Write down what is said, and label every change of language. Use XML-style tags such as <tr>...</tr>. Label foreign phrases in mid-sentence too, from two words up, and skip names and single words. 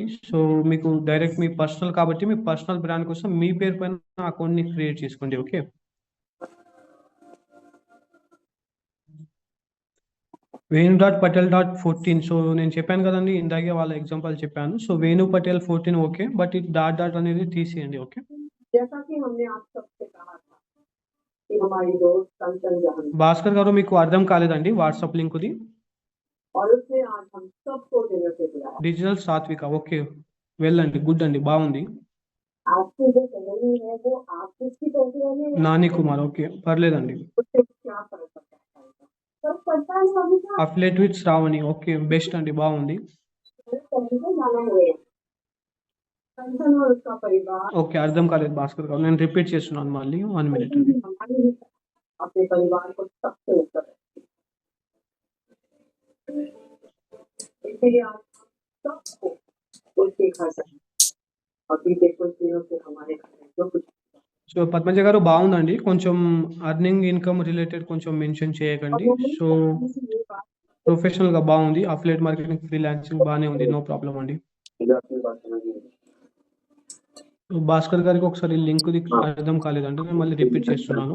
<te>సో మీకు డైరెక్ట్ మీ పర్సనల్ కాబట్టి మీ</te> <en>personal brand</en> <te>కోసం మీ పేరు పైన అకౌంట్ ని క్రియేట్ చేసుకోండి. ఓకే, Venu.Patel.14. సో నేను చెప్పాను కదండి ఇందాకే వాళ్ళ ఎగ్జాంపుల్ చెప్పాను. సో వేణు పటేల్ 14 ఓకే, బట్ ఇది డాట్ అనేది తీసేయండి. ఓకే,</te> <hi>जैसा कि हमने आप सबसे कहा था कि हमारी दोस्त कंचन जहान</hi> <te>భాస్కర్ గారు మీకు అర్థం కాలేదండి వాట్సాప్ లింక్ ది.</te> <hi>और उसने आज हम सबको डिनर पे बुलाया।</hi> <te>డిజిటల్ సాత్విక. ఓకే, వెళ్ళండి, గుడ్ అండి, బాగుంది.</te> <hi>आपकी जो सहेली है वो आप किसकी पहचान है?</hi> <te>నాని కుమార్. ఓకే, పర్లేదండి.</te> <hi>उससे क्या फर्क पड़ता है? फर्क पड़ता है हमेशा।</hi> <en>affiliate with</en> <te>శ్రావణి. ఓకే, బెస్ట్ అండి, బాగుంది.</te> <hi>पहले से मालूम हुए कंचन और उसका परिवार</hi> <te>ఓకే, అర్థం కాలేదు భాస్కర్ గారు, నేను రిపీట్ చేస్తున్నాను మళ్ళీ 1 మినిట్ అండి.</te> <hi>हमारे ही अपने परिवार को सबसे ऊपर रखती है। इसलिए आज हम सबको उसके घर जाएं। और बीते कुछ दिनों से हमारे घर में जो कुछ</hi> <te>సో పద్మజ గారు బాగుందండి, కొంచెం</te> <en>earning income related</en> <te>కొంచెం మెన్షన్ చేయకండి. సో ప్రొఫెషనల్ గా బాగుంది.</te> <en>affiliate marketing,</en> <te>ఫ్రీలాన్సింగ్ బాగానే ఉంది,</te> <en>no problem</en> <te>అండి. సో భాస్కర్ గారికి ఒకసారి లింక్ అర్థం కాలేదంటే నేను మళ్ళీ రిపీట్ చేస్తున్నాను.</te>